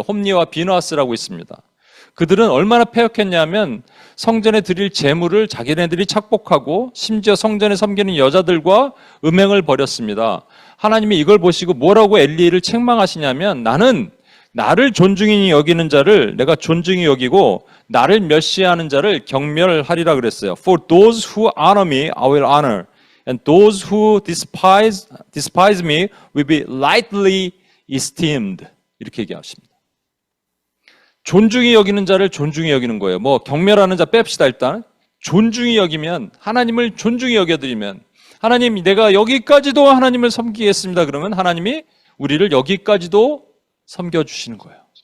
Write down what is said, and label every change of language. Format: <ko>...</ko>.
<ko>홈니와 비느하스라고 있습니다. 그들은 얼마나 패역했냐면 성전에 드릴 제물을 자기네들이 착복하고 심지어 성전에 섬기는 여자들과 음행을 벌였습니다. 하나님이 이걸 보시고 뭐라고 엘리를 책망하시냐면 나를 존중히 여기는 자를 내가 존중히 여기고 나를 멸시하는 자를 경멸하리라 그랬어요.</ko> <en>For those who honor me, I will honor. And those who despise me will be lightly esteemed.</en> <ko>이렇게 얘기하십니다. 존중히 여기는 자를 존중히 여기는 거예요. 뭐 경멸하는 자 뺍시다 일단. 존중히 여기면 하나님을 존중히 여겨드리면 하나님 내가 여기까지도 하나님을 섬기겠습니다. 그러면 하나님이 우리를 여기까지도 섬겨주시는 거예요.</ko>